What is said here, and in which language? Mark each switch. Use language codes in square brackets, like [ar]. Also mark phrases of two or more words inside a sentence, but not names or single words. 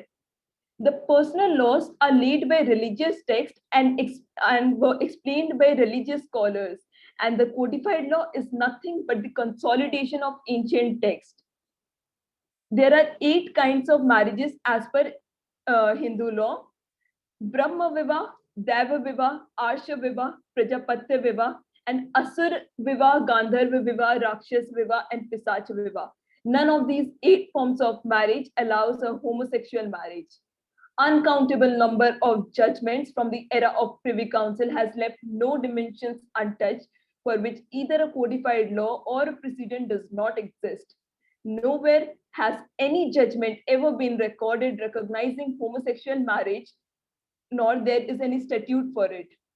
[en] The personal laws are laid by religious texts and were explained by religious scholars. And the codified law is nothing but the consolidation of ancient text. There are 8 kinds of marriages as per Hindu law: [hi] Brahma Vivah, Deva Vivah, Arsha Vivah, Prajapatya Vivah, [en] and [hi] Asur Vivah, Gandharva Vivah, Rakshas Vivah, [en] and [hi] Pisacha Vivah. [en] None of these 8 forms of marriage allows a homosexual marriage. Uncountable number of judgments from the era of Privy Council has left no dimensions untouched for which either a codified law or a precedent does not exist. Nowhere has any judgment ever been recorded recognizing homosexual marriage, nor there is any statute for it.